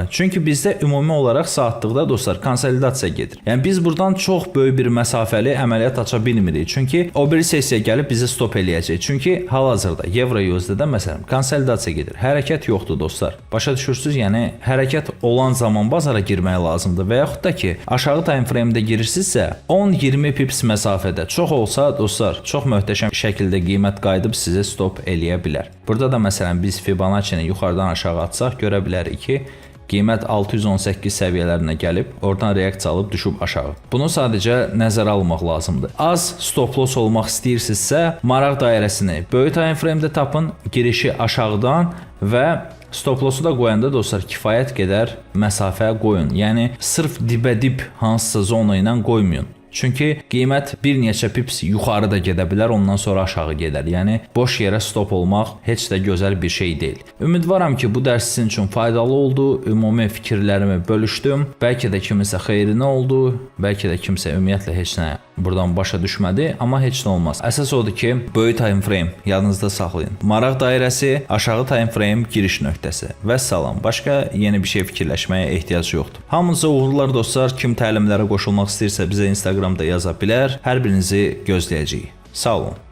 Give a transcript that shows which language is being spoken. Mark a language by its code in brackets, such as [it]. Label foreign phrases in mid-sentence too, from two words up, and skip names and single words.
[az] Çünki bizdə ümumi olaraq saatlıqda dostlar konsolidasiya gedir. Yəni biz buradan çox böyük bir məsafəli əməliyyat aça bilmirik. Çünki o biri sessiya gəlib bizi stop eləyəcək. Çünki hal-hazırda Euro USD-də məsələn konsolidasiya gedir. Hərəkət yoxdur dostlar. Başa düşürsüz? Yəni hərəkət olan zaman bazara girmək lazımdır və yaxud da ki, aşağı [en] time frame- [az] də girirsinizsə 10-20 pips məsafədə çox olsa dostlar, çox möhtəşəm şəkildə qiymət qayıdıb sizi stop eləyə bilər. Burada da məsələn biz Fibonacci-ni yuxarıdan aşağı atsaq görə bilərik ki, qiymət 618 səviyyələrinə gəlib, oradan reaksiya alıb düşüb aşağı. Bunu sadəcə nəzərə almaq lazımdır. Az [en] stop loss [az] olmaq istəyirsinizsə, maraq dairəsini böyük [en] time frame- [az] də tapın, girişi aşağıdan və [en] stop loss- [az] u da qoyanda dostlar kifayət qədər məsafə qoyun. Yəni sırf dibə-dib hansısa zona ilə qoymayın. Çünki qiymət bir neçə pips yuxarı da gedə bilər, ondan sonra aşağı gedər. Yəni boş yerə stop olmaq heç də gözəl bir şey deyil. Ümidvaram ki, bu dərs sizin üçün faydalı oldu. Ümumi fikirlərimi bölüşdüm. Bəlkə də kimisə xeyrinə oldu, bəlkə də kimsə ümumiyyətlə heç nə buradan başa düşmədi, amma heç nə olmaz. Əsas odur ki, böyük [en] time frame [az] yadınızda saxlayın. Maraq dairəsi, aşağı [en] time frame [az] giriş nöqtəsi. Vəssalam. Başqa yeni bir şey fikirləşməyə ehtiyac yoxdur. Hamınıza uğurlar dostlar. Kim təlimlərə qoşulmaq istəyirsə bizə Instagramda yaza bilər. Hər birinizi gözləyəcəyik. Sağ olun.